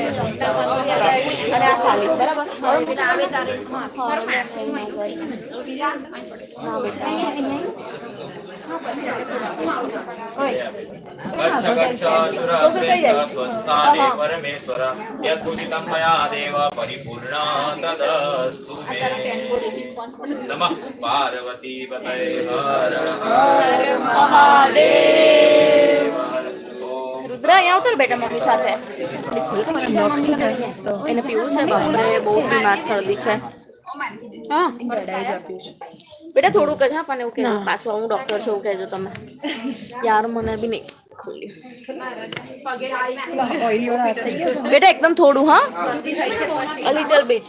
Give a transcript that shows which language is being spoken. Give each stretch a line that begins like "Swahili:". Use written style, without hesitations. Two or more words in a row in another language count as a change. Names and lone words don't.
Sanskrit: गच्छ गच्छ सुरश्रेष्ठ स्वस्थाने परमेश्वर यदुदितं मया देव परिपूर्णा तदस्तु मे नमः पार्वती पतये हर हर महादेव।
Gujarati: રુદ્ર અહીંયા ઉતર બેટા મમ્મી સાથે. એને પીવું છે બાપરે, બહુ બીમાર શરદી છે. હા બેટા થોડુંક જ, હા પણ એવું કહેજો પાછું હું ડૉક્ટર છું એવું કહેજો તમે યાર, મને બી નહીં ખોલ્યું બેટા, એકદમ થોડું, હા
English: a little bit.